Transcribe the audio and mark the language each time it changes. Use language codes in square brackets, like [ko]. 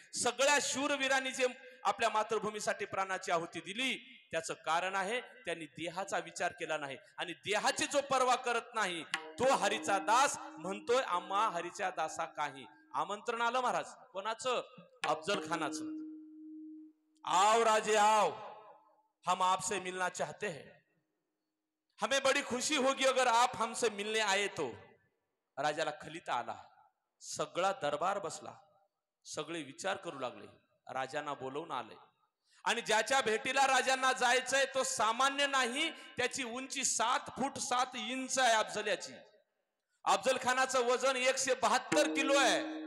[mr] सगळ्या शूरवीरांनी जे आपल्या मातृभूमीसाठी प्राणाची आहुती दिली त्याचं कारण आहे त्यांनी देहाचा विचार केला नाही. आणि देहाची जो पर्वा करत नाही तो हरीचा दास म्हणतोय आम्हा हरीच्या दासा काही. आमंत्रण आलं महाराज, कोणाचं, अफजल खानाचं. [hi] आओ राजे आओ, हम आपसे मिलना चाहते हैं, हमें बड़ी खुशी होगी अगर आप हमसे मिलने आए तो. [mr] राजाला खलिता आला, सगळा दरबार बसला, सगळे विचार करू लागले. राजांना बोलवून आले आणि ज्याच्या भेटीला राजांना जायचंय तो सामान्य नाही. त्याची उंची 7 फूट 7 इंच आहे अफजल्याची. अफजल खानाचं वजन 172 किलो आहे.